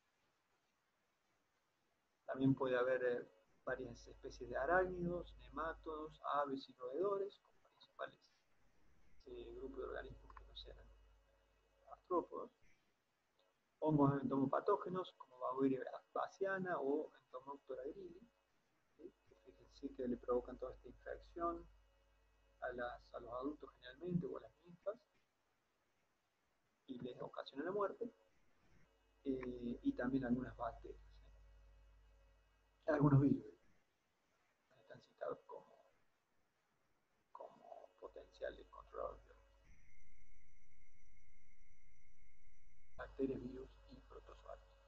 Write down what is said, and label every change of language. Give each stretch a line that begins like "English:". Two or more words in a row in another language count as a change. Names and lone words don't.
Spanish: También puede haber varias especies de arácnidos, nemátodos, aves y roedores como principales grupos de organismos que no sean artrópodos. Hongos entomopatógenos como Beauveria bassiana o Entomoptera grili, ¿sí? Fíjense que le provocan toda esta infección a los adultos generalmente o a las ninfas y les ocasiona la muerte, y también algunas bacterias, algunos virus están citados como potenciales controladores de bacterias, virus y protozoarios.